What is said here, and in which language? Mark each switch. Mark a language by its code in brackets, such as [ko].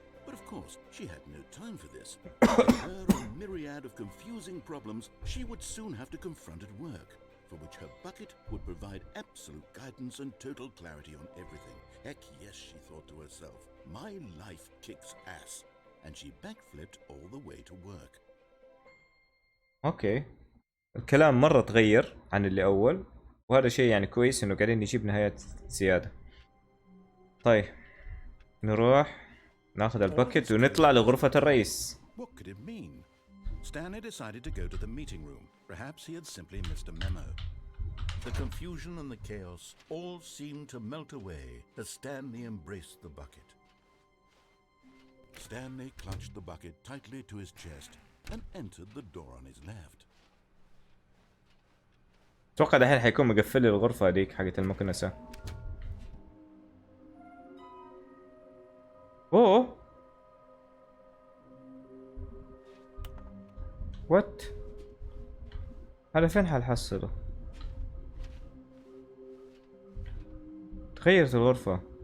[en] But of course, she had no time for this. With her a myriad of confusing problems she would soon have to confront at work, for which her bucket would provide absolute guidance and total clarity on everything. Heck yes, she thought to herself, my life kicks ass. And she backflipped all the way to work. [ar] اوكي، الكلام مرة تغير عن اللي اول، وهذا شيء يعني كويس انه قاعدين نجيب نهايات زيادة. طيب نروح ناخذ الباكت ونطلع لغرفة الرئيس. [en] What could it mean? Stanley decided to go to the meeting room. Perhaps he had simply missed a memo. The confusion and the chaos all seemed to melt away as Stanley embraced the bucket. Stanley clutched the bucket tightly to his chest and entered the door on his left. [ar] اتوقع دحين حيكون مقفل لي الغرفة هذيك حقت المكنسة. [en] oh what, [ar] هذا فين حنحصله؟ تغيرت الغرفة.